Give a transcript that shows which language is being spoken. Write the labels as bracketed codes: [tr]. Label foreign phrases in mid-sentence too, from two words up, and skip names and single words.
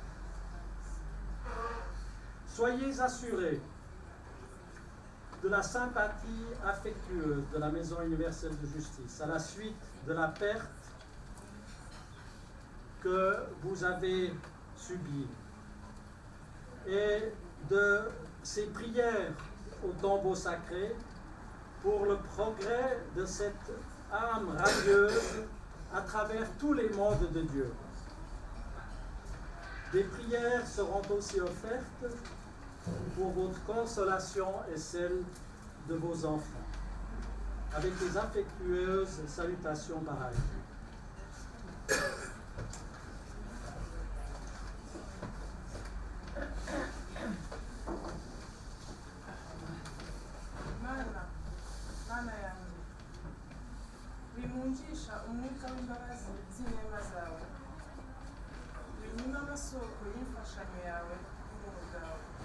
[fr] Soyez assurés de la sympathie affectueuse de la Maison universelle de justice à la suite de la perte que vous avez subie et de ces prières au tombeau sacré pour le progrès de cette âme radieuse à travers tous les mondes de Dieu. Des prières seront aussi offertes pour votre consolation et celle de vos enfants, avec des affectueuses salutations pareilles. [rn] Mana yangu, wimunjisha umwuka w'imbabazi z'inema zawe, winyima amasoko y'imfashanyo yawe n'ubuntu bwawe.